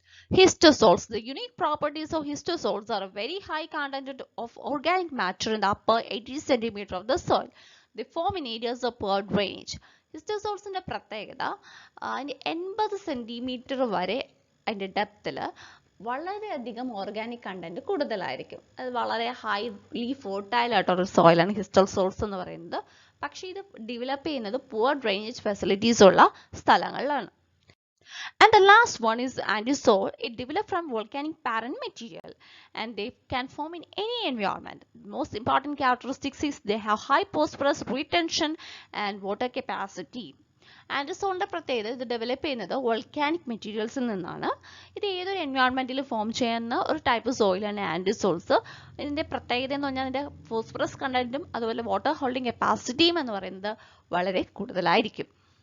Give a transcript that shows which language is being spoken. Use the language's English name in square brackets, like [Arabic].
[English] Histosols. The unique properties of histosols are a very high content of organic matter in the upper 80 cm of the soil. They form in areas of poor drainage. [Malayalam] ഹിസ്റ്റോസോൾസിന്റെ പ്രത്യേകത അതിന്റെ 80 centimetre വരെ അതിന്റെ ഡെപ്തിൽ വളരെയധികം organic content കൂടുതലായിരിക്കും. അത് വളരെ highly fertile ആയിട്ടുള്ള ഒരു സോയിലാണ് ഹിസ്റ്റോസോൾസ് എന്ന് പറയുന്നത്. പക്ഷേ ഇത് ഡെവലപ്പ് ചെയ്യുന്നത് പുവർ ഡ്രെയിനേജ് ഫെസിലിറ്റീസ് ഉള്ള സ്ഥലങ്ങളിലാണ്. [English] And the last one is andesol. It develops from volcanic parent material and they can form in any environment. The most important characteristics is they have high phosphorus retention and water capacity. [Malayalam] ആൻഡിസോളിന്റെ പ്രത്യേകത ഇത് develop ചെയ്യുന്നത് volcanic മെറ്റീരിയൽസിൽ നിന്നാണ്. ഇത് ഏതൊരു എൻവയോൺമെന്റിൽ form ചെയ്യുന്ന ഒരു type സോയിലാണ് ആൻഡിസോൾസ്. ഇതിന്റെ പ്രത്യേകത എന്ന് പറഞ്ഞാൽ അതിന്റെ ഫോസ്ഫറസ് കണ്ടന്റും അതുപോലെ വാട്ടർ ഹോൾഡിംഗ് കപ്പാസിറ്റിയും എന്ന് പറയുന്നത് വളരെ കൂടുതലായിരിക്കും.